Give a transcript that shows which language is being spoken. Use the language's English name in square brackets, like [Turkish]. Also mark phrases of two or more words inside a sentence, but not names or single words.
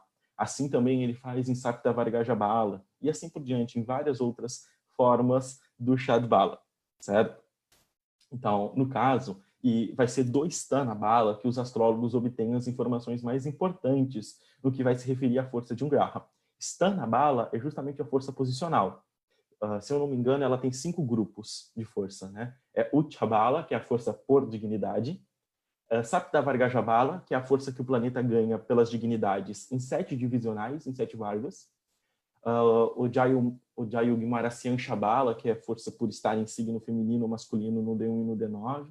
[Portuguese] Assim também ele faz em Sapta Vargaja Bala, e assim por diante, em várias outras formas do Shad Bala, certo? Então, no caso, e vai ser do Sthana Bala que os astrólogos obtêm as informações mais importantes no que vai se referir à força de um graha. Sthana Bala é justamente a força posicional. Se eu não me engano, ela tem 5 grupos de força, né? É Ucha Bala, que é a força por dignidade. Sapta Vargaja Bala, que é a força que o planeta ganha pelas dignidades em 7 divisionais, em 7 vargas. O Jayugmarasyan Shabala, que é a força por estar em signo feminino ou masculino no D1 e no D9.